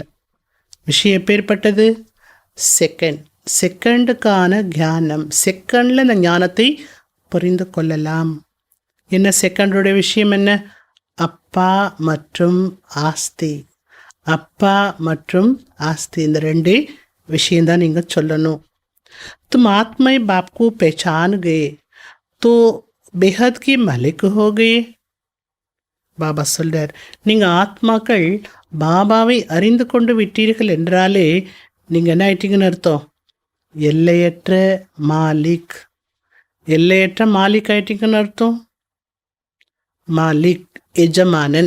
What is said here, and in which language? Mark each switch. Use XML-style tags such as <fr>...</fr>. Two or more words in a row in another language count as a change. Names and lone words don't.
<ta>விஷயம் எப்பேற்பட்டது? செகண்டுக்கான ஞானம். செகண்டில் இந்த ஞானத்தை புரிந்து கொள்ளலாம். என்ன செகண்டோடைய விஷயம் என்ன? அப்பா மற்றும் ஆஸ்தி. அப்பா மற்றும் ஆஸ்தி, இந்த ரெண்டே விஷயந்தான் நீங்கள் சொல்லணும்.</ta> <hi>तुम आत्मा बाप को पहचान गए तो बेहद की मालिक हो गए.</hi> <ta>பாபா சொல்றார், நீங்கள் ஆத்மாக்கள் பாபாவை அறிந்து கொண்டு விட்டீர்கள் என்றாலே நீங்கள் என்ன ஆயிட்டீங்கன்னு அர்த்தம்? எல்லையற்ற மாலிக். எல்லையற்ற மாலிக் ஆயிட்டீங்கன்னு அர்த்தம். மாலிக் எஜமானன்.</ta>